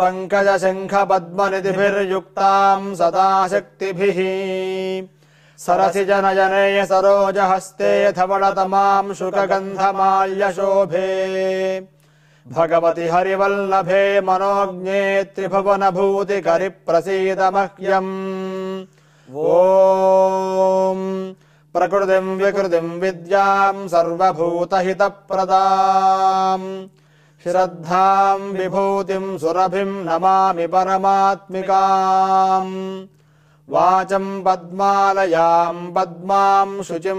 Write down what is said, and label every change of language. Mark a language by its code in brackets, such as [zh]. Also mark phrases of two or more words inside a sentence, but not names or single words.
[sa] పంకజశంఖపద్మనిధిభిర్యుక్తాం సదా శక్తిభిः సరసిజనయనే సరోజహస్తే ధవళతమాం శుకగంధమాల్యశోభే భగవతి హరివల్లభే మనోజ్ఞే త్రిభువనభూతికరి ప్రసీద మహ్యం. ఓం प्रकृतिं विकृतिं विद्यां सर्वभूतहितप्रदाम् श्रद्धां विभूतिं सुरभिं नमामि परमात्मिकाम् वाचं पद्मालयां पद्मां शुचिं